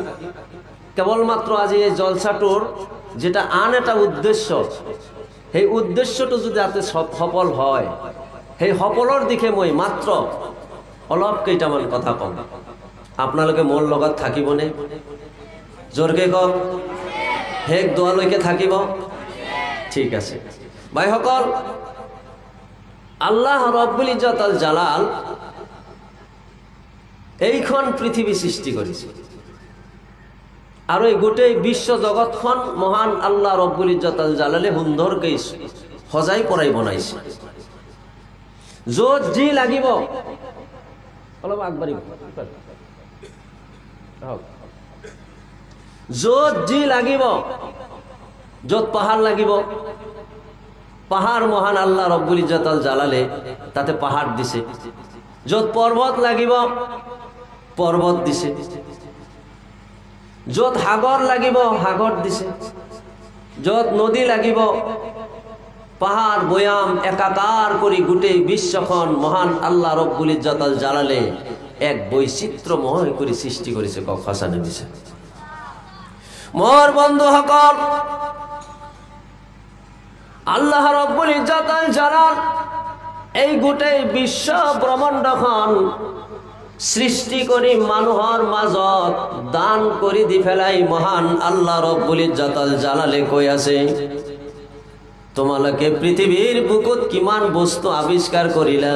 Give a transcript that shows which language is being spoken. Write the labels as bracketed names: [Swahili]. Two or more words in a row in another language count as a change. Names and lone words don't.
[Assamese] কেবলমাত্র আজি এই জলসাটোর যেটা আন এটা উদ্দেশ্য, সেই উদ্দেশ্যটো যদি যাতে সফল হয়, সেই সফলৰ দিশে মই মাত্ৰ অলপ কেইটামান কথা কম। আপোনালোকে মোৰ লগত থাকিবনে? জোৰকে কওক, শেষ দোৱালৈকে থাকিব? ঠিক আছে। ভাইসকল, আল্লাহ রব্বুল ইজ্জত আল জালাল এইখন পৃথিবী সৃষ্টি করেছে আর ওই গোটেই বিশ্ব জগৎখন মহান আল্লাহ রব্বুল ইজ্জত আল জালালে সুন্দৰকৈ সজাই পৰাই বনাইছে। য'ত যি লাগিব অলপ আগবাঢ়িব, য'ত যি লাগিব, য'ত পাহাৰ লাগিব পাহাৰ মহান আল্লাহ রব্বুল ইজ্জত আল জালালে তাতে পাহাড় দিছে, য'ত পর্বত লাগিব পর্বত দিছে, য'ত সাগর লাগিব সাগর দিছে, য'ত নদী লাগিব পাহাড় বয়াম একাকার করে গোটেই বিশ্বখন মহান আল্লাহ রব্বুল ইজ্জত আল জালালে এক বৈচিত্র্যময় করে সৃষ্টি করেছে। কখসানে দিছে মোর বন্ধু সকল, আল্লাহ রব্বুল ইজ্জত আল জালাল এই গোটেই বিশ্ব ব্রহ্মাণ্ডখন সৃষ্টি কৰি মানুহৰ মাজত দান কৰি দি ফেলাই মহান আল্লাহ ৰব্বুল ইজ্জত আল জালালে কৈ আছে, তোমালোকে পৃথিৱীৰ বুকুত কিমান বস্তু আৱিষ্কাৰ কৰিলা।